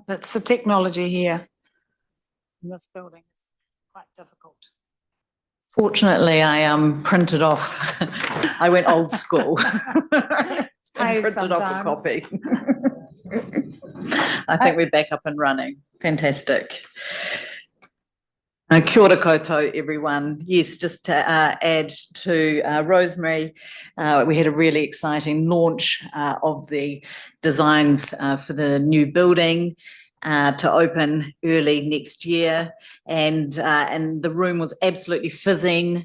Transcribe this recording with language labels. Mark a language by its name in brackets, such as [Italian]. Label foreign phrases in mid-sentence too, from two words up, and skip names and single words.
[English] That's the technology here in this building. It's quite difficult. Fortunately, I printed off. I went old school. Hey, Printed off a sometimes. copy. I think we're back up and running. Fantastic. [Māori] Kia ora koutou, [English] everyone. Yes, just to add to Rosemary, we had a really exciting launch of the designs for the new building to open early next year, and the room was absolutely fizzing.